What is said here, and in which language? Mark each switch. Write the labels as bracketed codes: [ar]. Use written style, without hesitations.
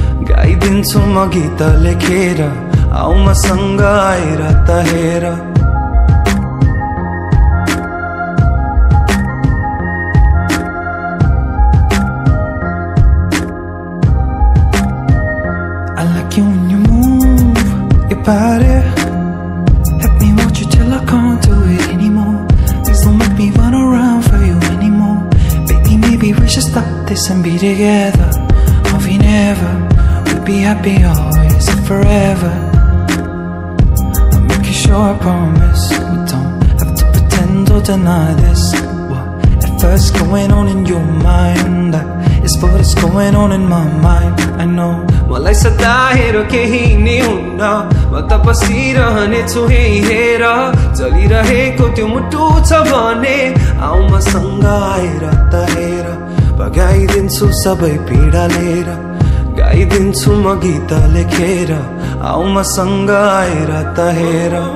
[ne] गाइदिन्छु म गीत लेखेर आऊ मसँग आएर त हेर [en] I like you when you move your body. Let me watch you till I can't do it anymore. Please don't make me run around for you anymore. Baby, maybe we should stop this and be together. Or we never we'll be happy always and forever. Sure, I promise we don't have to pretend or deny this. Whatever's going on in your mind, that is what's going on in my mind. I know. [ne] मलाई सताएर केही नै हुन्न म त बसिरहने छु हेर चलिरहेको त्यो मुटु छ भने आऊ मसँग आएर त हेर भगाइदिन्छु सबै पीडा लिएर गाइदिन्छु म गीत लेखेर आऊ मसँग आएर त हेर